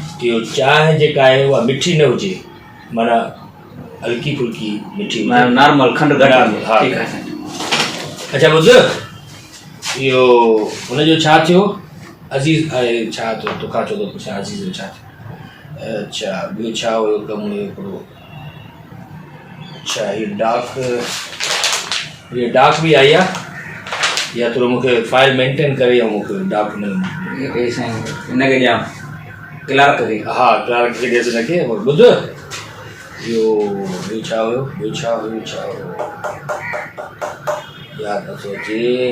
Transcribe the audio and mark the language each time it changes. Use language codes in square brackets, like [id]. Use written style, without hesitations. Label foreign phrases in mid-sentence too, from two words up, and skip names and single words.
[sd] इहो चांहि जेका आहे उहा मिठी न हुजे, माना हल्की फुल्की मिठी हुजे, नॉर्मल खंडु घटि हुजे। हाँ ठीकु आहे साईं। अच्छा ॿुध, इहो हुनजो छा थियो? अज़ीज़ आहे छा थियो? तोखां छो थो पुछां अज़ीज़ जो छा थियो? अच्छा ॿियो छा हुयो कमु हुयो हिकिड़ो? अच्छा [ur] یہ ڈاک بھی آئی [sd] आहे या थोरो मूंखे फाइल मेंटेन करे ऐं मूंखे डाक न हे साईं हिनखे ॾियां क्लार्क खे? हा क्लार्क खे ॾेसि हिनखे। ॿुध इहो ॿियो छा हुयो? ॿियो छा हुयो? यादि नथो अचे।